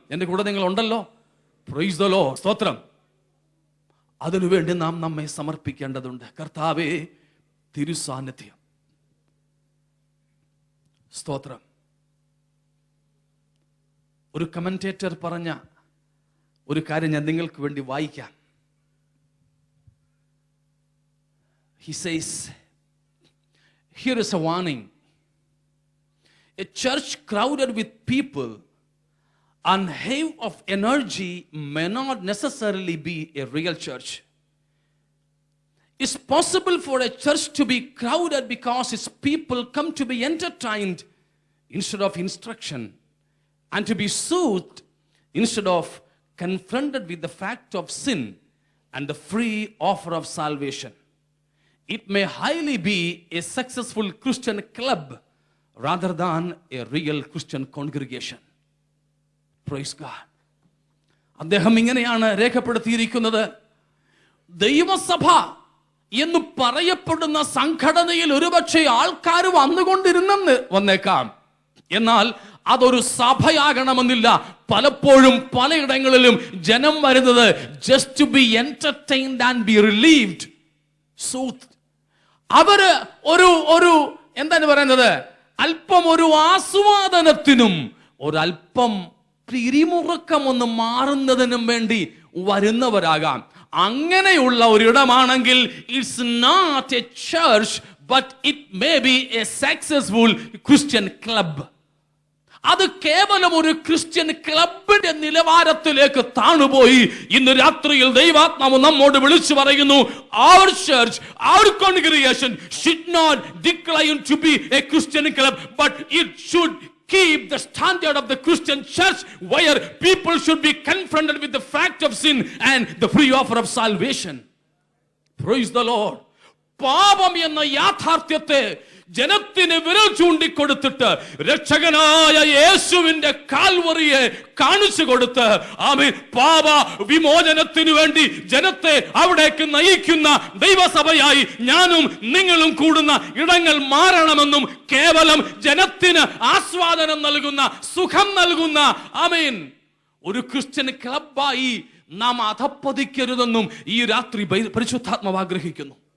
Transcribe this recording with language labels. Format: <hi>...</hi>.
<ml>എന്റെ കൂടെ നിങ്ങൾ ഉണ്ടല്ലോ.</ml> <en>Praise the lord.</en> <ml>സ്തോത്രം. അതിനുവേണ്ടി നാം നമ്മെ സമർപ്പിക്കേണ്ടതുണ്ട്. കർത്താവേ, തിരുസാന്നിധ്യം. സ്തോത്രം. ഒരു കമന്റേറ്റർ പറഞ്ഞ ഒരു കാര്യം ഞാൻ നിങ്ങൾക്ക് വേണ്ടി വായിക്കാം.</ml> <en>He says, here is a warning. A church crowded with people and have of energy may not necessarily be a real church. It's possible for a church to be crowded because its people come to be entertained instead of instruction, and to be soothed instead of confronted with the fact of sin and the free offer of salvation. It may highly be a successful Christian club rather than a real Christian congregation. Praise God.</en> <ml>അദ്ദേഹം ഇങ്ങനെയാണ് രേഖപ്പെടുത്തിയിരിക്കുന്നത്. ദൈവസഭ എന്ന് പറയപ്പെടുന്ന സംഘടനയിൽ ഒരുപക്ഷെ ആൾക്കാർ വന്നേക്കാം, എന്നാൽ അതൊരു സഭയാകണമെന്നില്ല. പലപ്പോഴും പലയിടങ്ങളിലും ജനം വരുന്നത്</ml> <en>just to be entertained and be relieved, soothed.</en> <ml>അവര് ഒരു എന്താണ് പറയുന്നത്, അല്പം ഒരു ആസ്വാദനത്തിനും ഒരല്പം പിരിമുറുക്കം ഒന്ന് മാറുന്നതിനും വേണ്ടി വരുന്നവരാകാം. അങ്ങനെയുള്ള ഒരിടമാണെങ്കിൽ</ml> <en>It's not a church, but it may be a successful Christian club.</en> <ml>അത് കേവലം ഒരു ക്രിസ്ത്യൻ ക്ലബിന്റെ നിലവാരത്തിലേക്ക് താണുപോയി. ഇന്ന് രാത്രിയിൽ ദൈവാത്മാവ് നമ്മോട് വിളിച്ചു പറയുന്നു,</ml> <en>our church, our congregation should not decline to be a Christian club, but it should keep the standard of the Christian church, where people should be confronted with the fact of sin and the free offer of salvation. Praise the Lord.</en> <ml>പാപം എന്ന യാഥാർത്ഥ്യത്തെ ജനത്തിന് വിരൽ ചൂണ്ടിക്കൊടുത്തിട്ട് രക്ഷകനായ യേശുവിന്റെ കാൽവറിയെ കാണിച്ചു കൊടുത്ത് ആമേൻ പാപ വിമോചനത്തിനു വേണ്ടി ജനത്തെ അവിടേക്ക് നയിക്കുന്ന ദൈവസഭയായി ഞാനും നിങ്ങളും കൂടുന്ന ഇടങ്ങൾ മാറണമെന്നും കേവലം ജനത്തിന് ആസ്വാദനം നൽകുന്ന സുഖം നൽകുന്ന ആമേൻ ഒരു ക്രിസ്ത്യൻ ക്ലബായി നാം അധപ്പതിക്കരുതെന്നും ഈ രാത്രി പരിശുദ്ധാത്മാവ് ആഗ്രഹിക്കുന്നു.</ml>